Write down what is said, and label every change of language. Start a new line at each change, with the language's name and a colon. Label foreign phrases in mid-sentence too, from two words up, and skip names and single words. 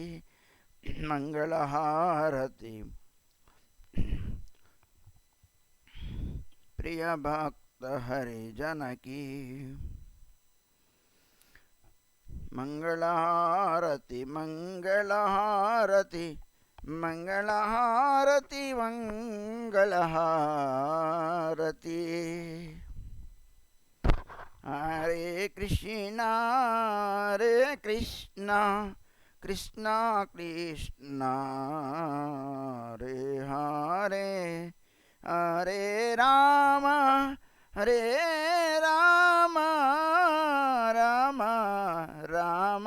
Telugu: మంగళహారతి ప్రియ భక్త హరిజనకి మంగళహారతి మంగళహారతి మంగళహారతి మంగళహారతి.
Sanskrit: హరే కృష్ణ హరే కృష్ణ కృష్ణ కృష్ణ హరే హరే హరే రామ హరే రామ రామ రామ